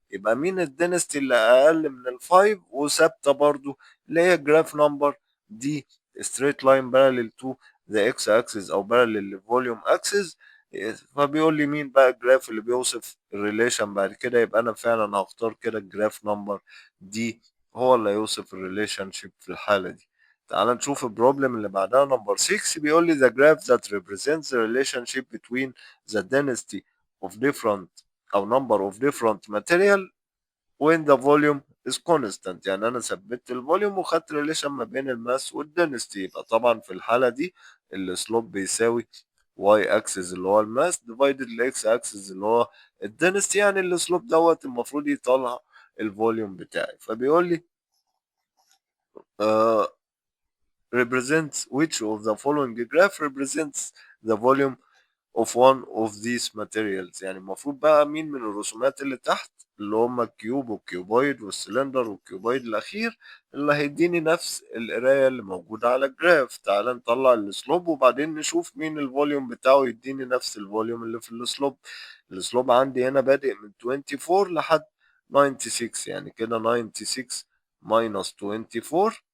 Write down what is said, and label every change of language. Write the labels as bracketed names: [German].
[Arabic] يبقى مين الدنستي اللي أقل من الفايف وثابتة برضو؟ اللي هي جراف نمبر دي [English] straight line parallel to the x axis [Arabic] أو parallel للفوليوم axis. فبيقول لي مين بقى الجراف اللي بيوصف الريليشن بعد كده؟ يبقى أنا فعلا هختار كده الجراف نمبر دي هو اللي هيوصف الريليشن شيب في الحالة دي. تعال نشوف البروبلم اللي بعدها نمبر 6. بيقول لي [English] the graph that represents the relationship between the density of different أو number of different material when the volume is constant. [Arabic] يعني أنا ثبت الفوليوم وخدت ريليشن ما بين الماس والدنستي. يبقى طبعا في الحالة دي السلوب بيساوي y axis اللي هو الماس divided ال x axis اللي هو الدنستي، يعني السلوب دوت المفروض يطلع الفوليوم بتاعي. فبيقول لي [English] uh, represents which of the following graph represents the volume of one of these materials. [Arabic] يعني المفروض بقى مين من الرسومات اللي تحت اللي هم الكيوب والكيوبويد والسلندر والكيوبويد الأخير اللي هيديني نفس القراية اللي موجودة على الجراف. تعال نطلع السلوب وبعدين نشوف مين الفوليوم بتاعه يديني نفس الفوليوم اللي في السلوب. السلوب عندي هنا بادئ من 24 لحد 96، يعني كده 96 minus 24.